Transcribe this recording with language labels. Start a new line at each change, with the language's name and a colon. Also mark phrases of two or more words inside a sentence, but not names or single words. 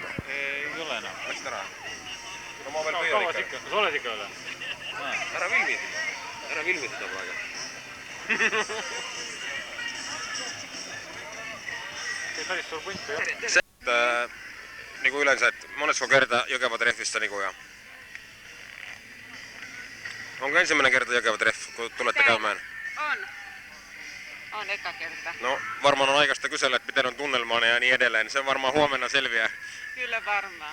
Estonian: Ei ole enam. Läksid ära? No ma veel püüan ikka. Kas oled ikka üle? Ära vilmi seda praegu. Päris suur punt, jah?
Finnish: Nagu üleensä, et monesko kerta Jokeva treffistä niinku ja... Onko ensimmäinen kerta Jokeva treff, kun tulette käymään? On eka kerta. No, varmaan on aikaista kysellä, että miten on tunnelmaa ja niin edelleen. Se varmaan huomenna selviää. Kyllä varmaan.